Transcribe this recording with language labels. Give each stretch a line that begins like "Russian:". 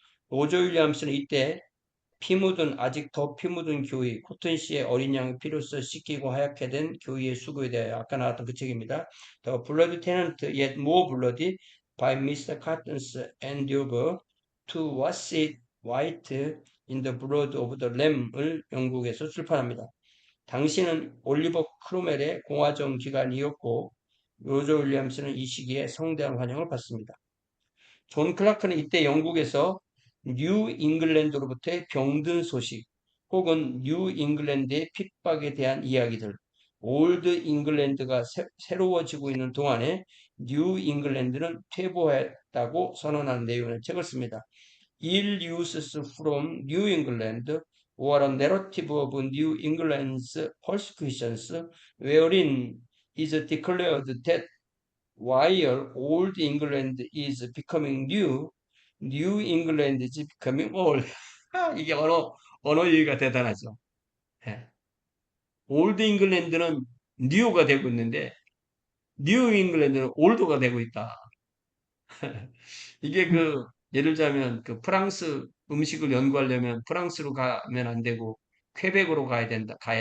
Korean: 로저 윌리엄스는 이때 아직 더 피 묻은 교의, 코튼씨의 어린 양의 피로써 씻기고 하얗게 된 교의의 수고에 대하여 아까 나왔던 그 책입니다.
English: The Blood Tenant Yet More Bloody by Mr. Cotton's Endeavor to Wash It White in the Blood of the Lamb을
Korean: 영국에서 출판합니다. 당시는 올리버 크로멜의 공화정 기간이었고 로저 윌리엄스는 이 시기에 성대한 환영을 받습니다. 존 클라크는 이때 영국에서 뉴 잉글랜드로부터의 병든 소식 혹은 뉴 잉글랜드의 핍박에 대한 이야기들, 올드 잉글랜드가 새로워지고 있는 동안에 뉴 잉글랜드는 퇴보했다고 선언하는 내용의 책을 씁니다.
English: Ill uses from New England or a narrative of New England's persecutions wherein is declared that while old England is becoming new, New England is becoming old.
Korean: 이게 언어 유희가 대단하죠. 예. 올드 잉글랜드는 뉴가 되고 있는데, 뉴 잉글랜드는 올드가 되고 있다. 이게 예를 들자면 프랑스 음식을 연구하려면 프랑스로 가면 안 되고, 퀘벡으로 가야 된다.